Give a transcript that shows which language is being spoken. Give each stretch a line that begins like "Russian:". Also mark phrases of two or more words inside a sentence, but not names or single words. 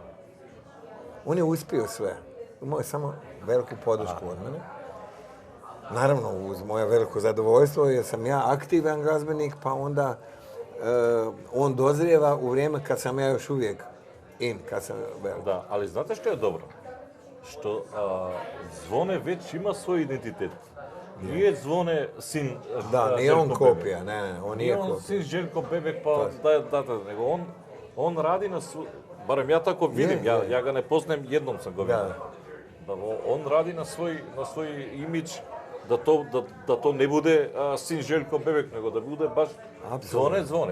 Croatian: On je uspio sve. Imao je samo veliku podršku od mene. Naravno, uz moje veliko zadovoljstvo, jer sam ja aktivan glazbenik, pa onda on dozrijeva u vrijeme kad sam ja još uvijek kad sam velik.
Macedonian: Да, али знаете што е добро? Што Звоне веќе има свој идентитет.
Croatian: Nije Zvone sin Da, nije on kopija, ne, on nije on kopija. sin Željko Bebek, pa da, nego on radi na barem ja tako vidim, ja ga ne poznajem, jednom sam ga vidio. Da, on radi na svoj imidž, da to ne bude sin Željko Bebek, nego da bude baš Zvone.